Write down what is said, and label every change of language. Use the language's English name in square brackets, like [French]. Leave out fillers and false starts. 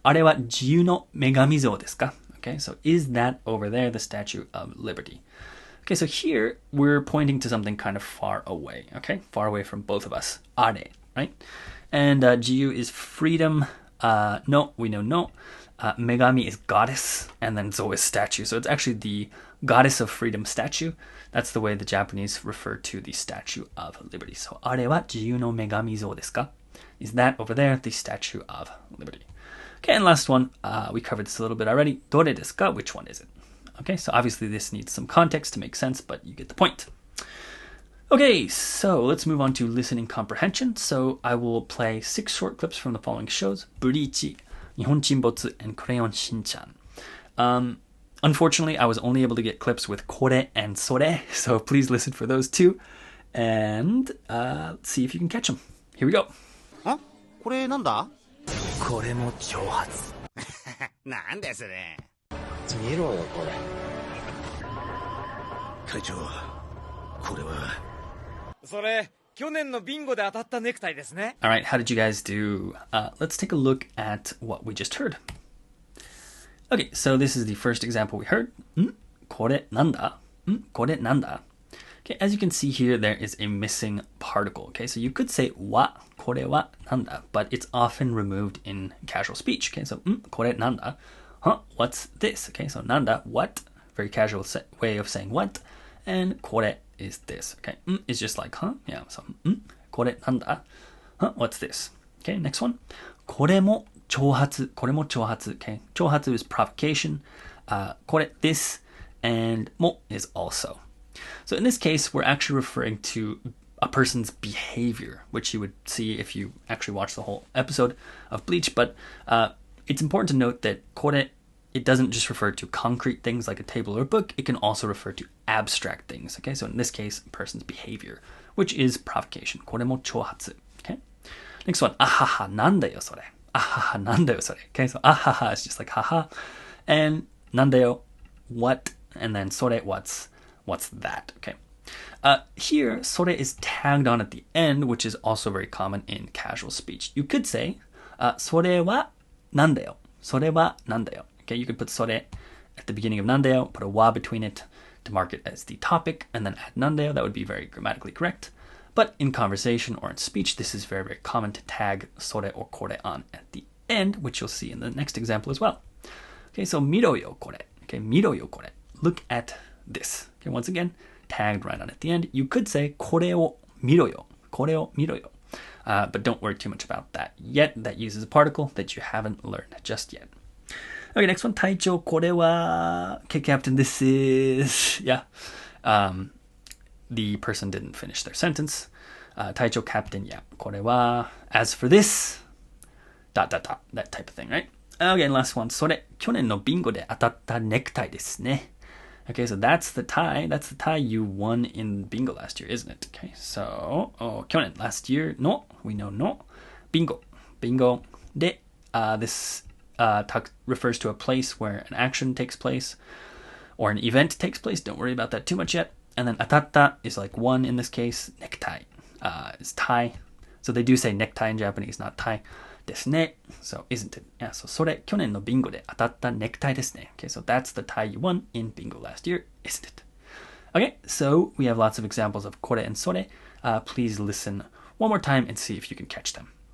[Japanese] あれは自由の女神像ですか? [English] Okay, so is that over there the Statue of Liberty? Okay, so here we're pointing to something kind of far away. Okay, far away from both of us. あれ, right? And 自由 is freedom. No, we know no. Megami is goddess, and then zo is statue. So it's actually the goddess of freedom statue. That's the way the Japanese refer to the Statue of Liberty. So, [Japanese] あれは自由の女神像ですか? [English] Is that over there the Statue of Liberty? Okay, and last one, we covered this a little bit already. [Japanese] どれですか? [English] Which one is it? Okay, so obviously this needs some context to make sense, but you get the point. Okay, so let's move on to listening comprehension. So I will play 6 short clips from the following shows: Bleach, Nihon Chinbotsu, and Crayon Shin-chan. Unfortunately, I was only able to get clips with kore and sore, so please listen for those two, and see if you can catch them. Here we go. [Japanese] あ、これなんだ? これも挑発。なんでそれ? 見ろよこれ。会長、これは。それ、去年のビンゴで当たったネクタイですね。 [English] All right, how did you guys do? Let's take a look at what we just heard. Okay, so this is the first example we heard. [Japanese] これなんだ?これなんだ? [English] Okay, as you can see here, there is a missing particle. Okay, so you could say は、 [Japanese] これはなんだ, [English] but it's often removed in casual speech. Okay, so [Japanese] これなんだ? [English] Huh, what's this? Okay, so なんだ, what? Very casual way of saying what. And これ is this. Okay, is just like, huh? Yeah, so [Japanese] これなんだ? [English] Huh, what's this? Okay, next one. [Japanese] これも挑発.これも挑発. [English] Okay, 挑発 is provocation. これ this, and も is also. So in this case, we're actually referring to a person's behavior, which you would see if you actually watch the whole episode of Bleach. But it's important to note that kore, it doesn't just refer to concrete things like a table or a book. It can also refer to abstract things. Okay, so in this case, a person's behavior, which is provocation. [Japanese] これも挑発. [English] Okay. Next one. [Japanese] あははなんだよそれ. あははなんだよそれ. [English] Okay, so あはは is just like haha, and なんだよ what, and then それ what's that. Okay. Here, それ is tagged on at the end, which is also very common in casual speech. You could say [Japanese] それはなんだよ. それはなんだよ. [English] Okay, you could put それ at the beginning of なんだよ, put a wa between it to mark it as the topic, and then add なんだよ. That would be very grammatically correct. But in conversation or in speech, this is very, very common to tag それ or これ on at the end, which you'll see in the next example as well. Okay, so [Japanese] 見ろよこれ. [English] Okay, [Japanese] 見ろよこれ. [English] Look at this. Okay, once again, tagged right on at the end. You could say [Japanese] これを見ろよ. これを見ろよ. [English] But don't worry too much about that yet. That uses a particle that you haven't learned just yet. Okay, next one. [Japanese] 隊長、これは... [English] Okay, Captain, this is... Yeah. The person didn't finish their sentence. 隊長, Captain, yeah. これは...As for this... ... That type of thing, right? Okay, and last one. [Japanese] それ、去年のビンゴで当たったネクタイですね. [English] Okay, so that's the tie. That's the tie you won in bingo last year, isn't it? Okay, so... Kyonen, last year, no. We know no. Bingo. Bingo. De, this refers to a place where an action takes place or an event takes place. Don't worry about that too much yet. And then atatta is like one in this case. Necktie is tie. So they do say necktie in Japanese, not tie. ですね.So isn't it? Yeah, so [Japanese] それ、去年のビンゴで当たったネクタイですね. [English] Okay, so that's the tie you won in bingo last year, isn't it? Okay, so we have lots of examples of これ and それ. Please listen one more time and see if you can catch them.